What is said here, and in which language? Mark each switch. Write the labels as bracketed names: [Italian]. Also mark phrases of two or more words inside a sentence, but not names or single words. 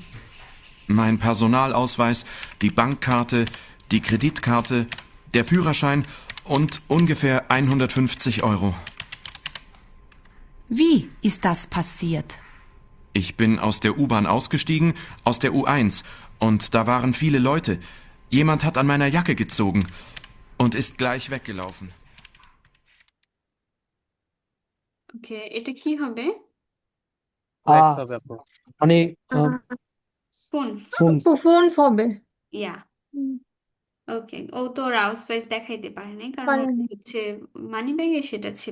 [German] Mein Personalausweis, die Bankkarte, die Kreditkarte, der Führerschein und ungefähr 150 Euro. Wie ist das passiert? Ich bin aus der U-Bahn ausgestiegen, aus der U1, und da waren viele Leute. Jemand hat an meiner Jacke gezogen und ist gleich weggelaufen. [Bangla] ওকে, এটা কি হবে? ফ্লেক্স হবে আপু, মানে ফোন। ফোন। ফোন হবে। ইয়া, ওকে। ও তো ওর আউসওয়াইজ দেখাইতে পারে নাই, কারণ ওর পারেনি। হচ্ছে [English] money bag [Bangla] সেটা ছিল।